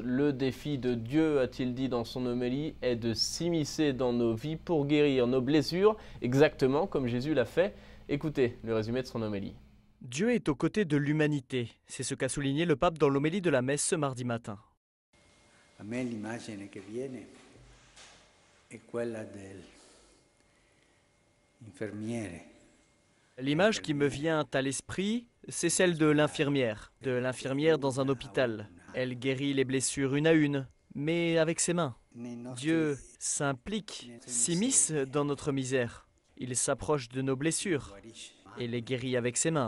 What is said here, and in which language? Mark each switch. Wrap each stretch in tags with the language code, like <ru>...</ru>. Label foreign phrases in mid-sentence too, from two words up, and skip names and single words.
<fr>Le défi de Dieu, a-t-il dit dans son homélie, est de s'immiscer dans nos vies pour guérir nos blessures, exactement comme Jésus l'a fait. Écoutez le résumé de son homélie. Dieu est aux côtés de l'humanité. C'est ce qu'a souligné le pape dans l'homélie de la messe ce mardi matin.</fr> <it>A me l'immagine che viene è quella dell'infermiere.</it> <fr>L'image qui me vient à l'esprit, c'est celle de l'infirmière dans un hôpital. Elle guérit les blessures une à une, mais avec ses mains. Dieu s'implique, s'immisce dans notre misère. Il s'approche de nos blessures et les guérit avec ses mains.</fr>